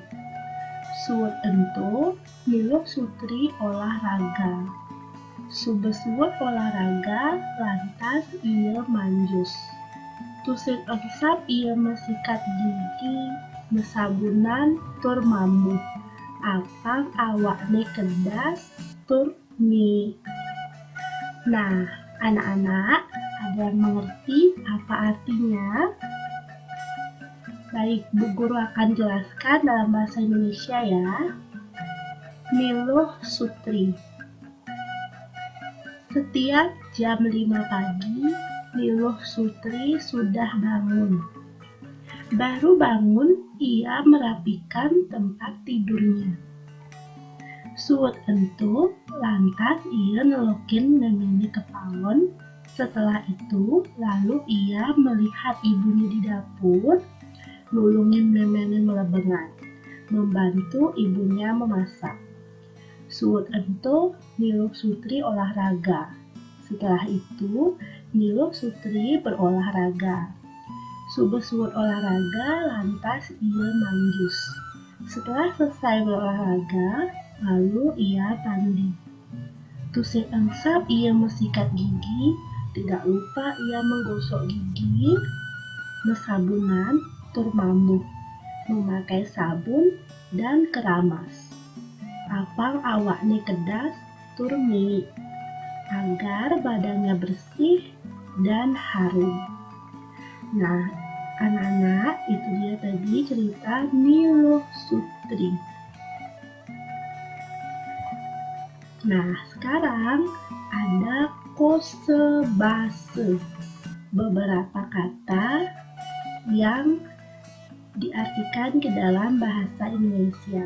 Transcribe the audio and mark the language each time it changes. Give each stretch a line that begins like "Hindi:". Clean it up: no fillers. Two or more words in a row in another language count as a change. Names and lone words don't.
Balinese: Suwet ento, Niluh Sutri olahraga. Subuh-subuh olahraga, lantas ia manjus. Tusik ensap ia mesikat gigi, mesabunan tur mambuh. Apang awakne kedas tur mie.
Indonesian: Nah, anak-anak, ada yang mengerti apa artinya? Baik, Bu Guru akan jelaskan dalam bahasa Indonesia ya. Niluh Sutri. Setiap jam 5 pagi, Niluh Sutri sudah bangun. Baru bangun, ia merapikan tempat tidurnya.
Balinese: Suwet ento, lantas ia nelokin memene ke paon.
Indonesian: Setelah itu, lalu ia melihat ibunya di dapur,
Balinese: nulungin memene melebengan,
Indonesian: membantu ibunya memasak.
Balinese: Suwet ento, Niluh Sutri olahraga.
Indonesian: Setelah itu, Niluh Sutri berolahraga.
Balinese: Subuh-subuh olahraga, lantas ia manjus.
Indonesian: Setelah selesai berolahraga, lalu ia mandi.
Balinese: Tusik engsap ia mesikat gigi,
Indonesian: tidak lupa ia menggosok gigi,
Balinese: mesabunan, tur mambuh,
Indonesian: memakai sabun dan keramas.
Balinese: Apang awakne kedas, tur mie,
Indonesian: agar badannya bersih dan harum. Nah, anak-anak, itu dia tadi cerita Niluh Sutri. Nah, sekarang ada kosebase, beberapa kata yang diartikan ke dalam bahasa Indonesia.